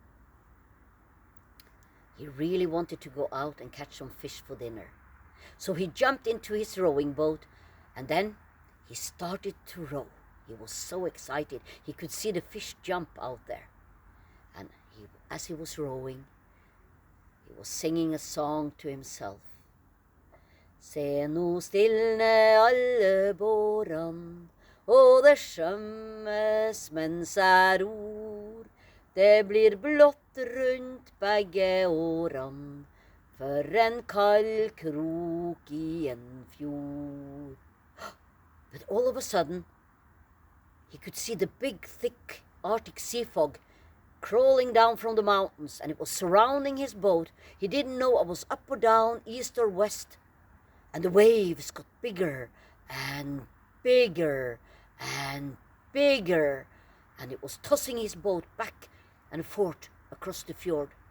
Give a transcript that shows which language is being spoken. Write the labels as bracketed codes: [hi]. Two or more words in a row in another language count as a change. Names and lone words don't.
[en] He really wanted to go out and catch some fish for dinner. So he jumped into his rowing boat, and then he started to row. He was so excited. He could see the fish jump out there. And as he was rowing, he was singing a song to himself. [no] Se nå stilne alle båran, og det skjømmes mens jeg ror. Det blir blått rundt begge åran, for en kald krok i en fjord. [en] But all of a sudden, he could see the big, thick Arctic sea fog crawling down from the mountains, and it was surrounding his boat. He didn't know it was up or down, east or west. And the waves got bigger and bigger and bigger, and it was tossing his boat back and forth across the fjord.